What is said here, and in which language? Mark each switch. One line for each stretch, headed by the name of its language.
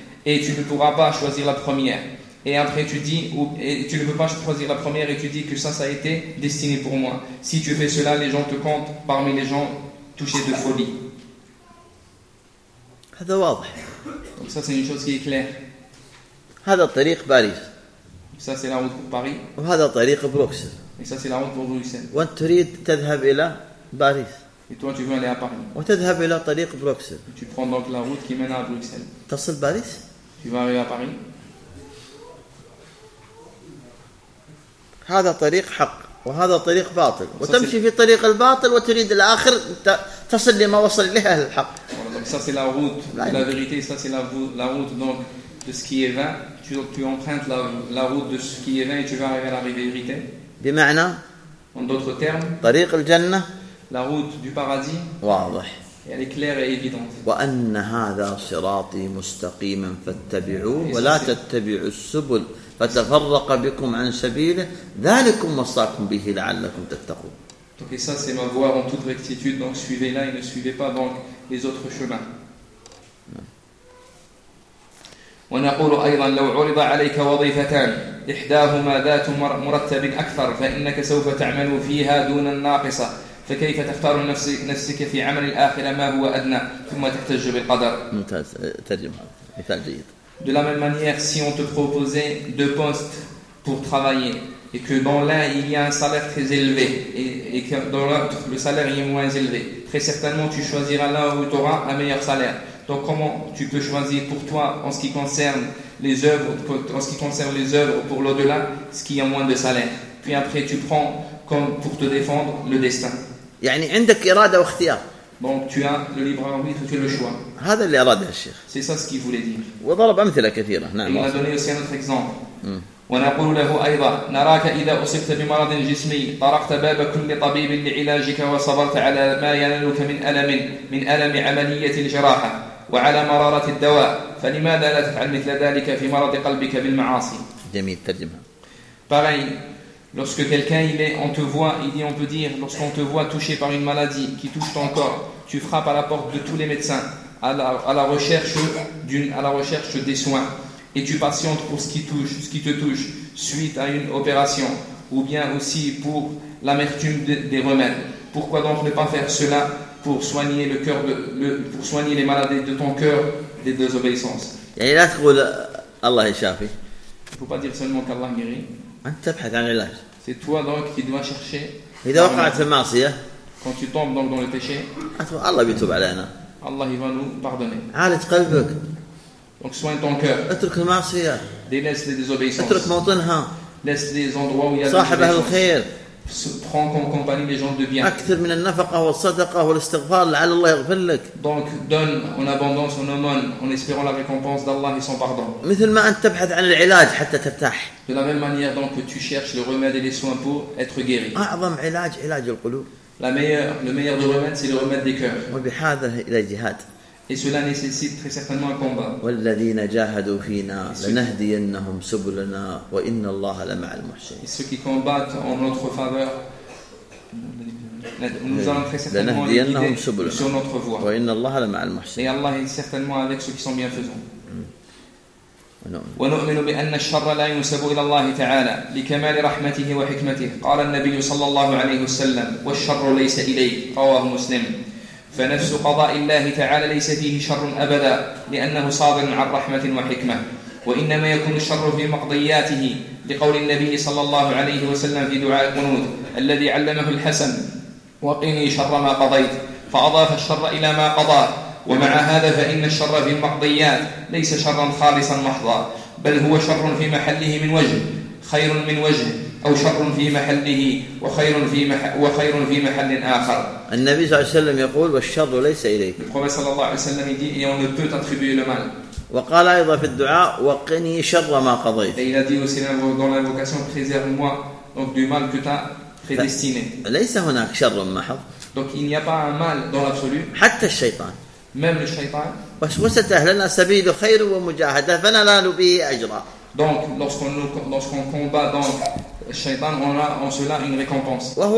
French: et tu ne pourras pas choisir la première et après tu dis et tu ne peux pas choisir la première et tu dis que ça a été destiné pour moi, si tu fais cela les gens te comptent parmi les gens touchés de folie.
Arabic: هذا واضح.
French: Donc ça c'est une chose qui est claire.
Arabic: هذا الطريق باريس.
French: Ça c'est la route pour Paris.
Arabic: وهذا طريق بروكسل.
French: Et ça c'est la route pour Bruxelles.
Arabic: وانت تريد تذهب الى باريس.
French: Et toi tu veux aller à Paris.
Arabic: وتذهب الى طريق بروكسل.
French: Tu prends donc la route qui mène à Bruxelles.
Arabic: تصل باريس.
French: Tu vas arriver à Paris.
Arabic: هذا طريق حق وهذا طريق باطل وتمشي في طريق الباطل وتريد الآخر تصل لما وصل إليه أهل الحق.
French: Ça c'est la route de la vérité, ça c'est la route donc de ce qui est vain. Tu empruntes la route de ce qui est vain et tu vas arriver à la vérité.
Arabic: بمعنى,
French: en d'autres termes,
Arabic: طريق الجنة,
French: la route du paradis,
Arabic: واضح.
French: Elle est claire et évidente.
Arabic: وأن هذا صراطي مستقيما فاتبعوه ولا تتبعوا السبل فتفرق بكم عن سبيله ذلكم وصاكم به لعلكم تتقون.
French: Donc ça c'est ma voie en toute rectitude, donc suivez-la et ne suivez pas donc les autres chemins.
Arabic: ونقول أيضا لو عرض عليك وظيفتان إحداهما ذات مرتب أكثر فإنك سوف تعمل فيها دون الناقصة فكيف تختار نفسك في عمل الآخرة ما هو أدنى ثم تحتج بالقدر. ممتاز. ترجمة. مثال جيد.
French: De la même manière, si on te proposait deux postes pour travailler et que dans l'un il y a un salaire très élevé et que dans l'autre le salaire est moins élevé, très certainement tu choisiras l'un où tu auras un meilleur salaire. Donc comment tu peux choisir pour toi en ce qui concerne les œuvres, en ce qui concerne les œuvres pour l'au-delà, ce qui a moins de salaire. Puis après tu prends comme pour te défendre le destin.
Arabic: يعني عندك إرادة واختيار.
French: Donc tu as le libre arbitre, tu as le choix.
Arabic: هذا اللي أراد الشيخ.
French: C'est ça ce qu'il voulait dire.
Arabic: وضرب أمثلة كثيرة. نعم.
French: Il a donné aussi un autre exemple.
Arabic: ونقول له أيضا نراك إذا أصبت بمرض جسمي طرقت باب كل طبيب لعلاجك وصبرت على ما ينالك من ألم عملية الجراحة وعلى مرارة الدواء فلماذا لا تفعل مثل ذلك في مرض قلبك بالمعاصي. جميل. ترجمة.
French: Pareil. Lorsque quelqu'un il est, on te voit, il dit, on peut dire, lorsqu'on te voit touché par une maladie qui touche ton corps, tu frappes à la porte de tous les médecins à la recherche des soins, et tu patientes pour ce qui te touche suite à une opération, ou bien aussi pour l'amertume des remèdes. Pourquoi donc ne pas faire cela pour soigner le cœur pour soigner les maladies de ton cœur des désobéissances. Et là, tu dis, Allah est shafi. Il ne faut pas dire seulement qu'Allah guérit.
Arabic: أنت تبحث عن العلاج.
French: C'est toi donc qui dois chercher.
Arabic: إذا وقعت في المعصية.
French: Quand tu tombes donc dans le péché.
Arabic: الله بيتوب علينا.
French: Allah va nous pardonner.
Arabic: عالج قلبك.
French: Donc soigne ton cœur.
Arabic: اترك المعصية.
French: Délaisse les désobéissances.
Arabic: اترك موطنها.
French: Laisse les endroits où il y a
Arabic: صاحب الخير.
French: prends comme compagnie les gens de bien.
Arabic: أكثر من النفقة والصدقة والاستغفار لعل الله يغفر لك.
French: Donc donne en abondance, en aumône, en espérant la récompense d'Allah et son pardon.
Arabic: مثل ما أنت تبحث عن العلاج حتى ترتاح.
French: De la même manière donc que tu cherches le remède et les soins pour être guéri.
Arabic: أعظم علاج علاج القلوب.
French: Le meilleur des remèdes c'est le remède des cœurs.
Arabic: وبهذا إلى جهاد.
French: Et cela nécessite très certainement un combat.
Arabic: والذين جاهدوا فينا لنهدينهم سبلنا وإن الله لمع المحسنين.
French: Et ceux qui combattent en notre faveur, nous allons très certainement les guider sur notre voie.
Arabic: وإن الله لمع المحسنين.
French: Et Allah est certainement avec ceux qui sont bienfaisants.
Arabic: ونؤمن بأن الشر لا ينسب إلى الله تعالى لكمال رحمته وحكمته. قال النبي صلى الله عليه وسلم: والشر ليس إليه. رواه مسلم. فنفس قضاء الله تعالى ليس فيه شر أبدا، لأنه صادر عن رحمة وحكمة. وإنما يكون الشر في مقضياته، لقول النبي صلى الله عليه وسلم في دعاء القنوت الذي علمه الحسن: وقني شر ما قضيت. فأضاف الشر إلى ما قضى. ومع هذا فإن الشر في المقضيات ليس شرا خالصا محضا، بل هو شر في محله من وجه، خير من وجه، أو شر في محله وخير في محل آخر. النبي صلى الله عليه وسلم يقول: والشر ليس إليك. النبي صلى الله عليه وسلم يقول:
French: et on ne peut attribuer le mal.
Arabic: وقال أيضا في الدعاء: وقني شر ما قضيت.
French: Et il a dit aussi dans l'invocation: préserve-moi donc du mal que tu as prédestiné.
Arabic: ليس هناك شر محض.
French: Donc il n'y a pas un mal dans l'absolu.
Arabic: حتى الشيطان.
French: Même le شيطان.
Arabic: وسوسته أهلنا سبيل خير ومجاهدة فننال به أجرا.
French: Donc lorsqu'on combat donc Shaitan, on a en cela une récompense.